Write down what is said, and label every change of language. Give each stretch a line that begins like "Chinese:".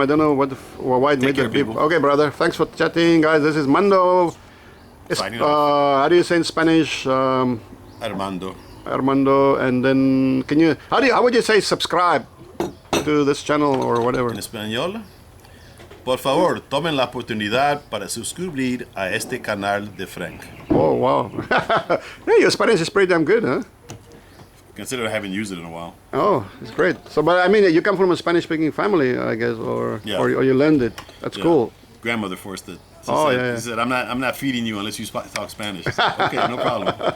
English: I don't know why it made care, that beep. people. Okay, brother. Thanks for chatting, guys. This is Mondo. Signing off. How do you say in Spanish? Armando. Armando. And then how would you say subscribe to this channel or whatever?
Spanish: En español. Por favor, tomen la oportunidad para suscribir a este canal de Frank.
English: Oh, wow. Hey, your Spanish is pretty damn good, huh? Consider I haven't used it in a while. Oh, it's great. So, but I mean, you come from a Spanish-speaking family, I guess, or you learned it. That's cool. Grandmother forced it. She Oh, said, yeah. She said, I'm not feeding you unless you talk Spanish. I said, okay, no problem.